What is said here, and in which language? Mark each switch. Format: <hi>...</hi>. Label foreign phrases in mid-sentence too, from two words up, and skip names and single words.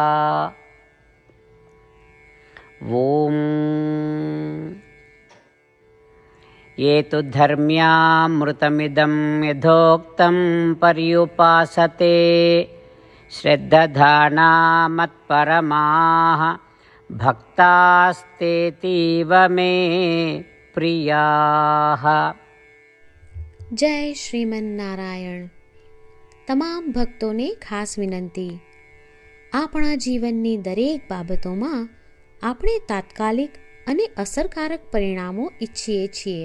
<sa>ॐ ये तु धर्म्यामृतमिदं यथोक्तं पर्युपासते श्रद्धधाना मत्परमाः भक्तास्तेतीव मे પ્રિયાહ.</sa> <gu>જય શ્રીમન્નારાયણ. તમામ ભક્તોને ખાસ વિનંતી. આપણા જીવનની દરેક બાબતોમાં આપણે તાત્કાલિક અને અસરકારક પરિણામો ઈચ્છીએ છીએ.</gu>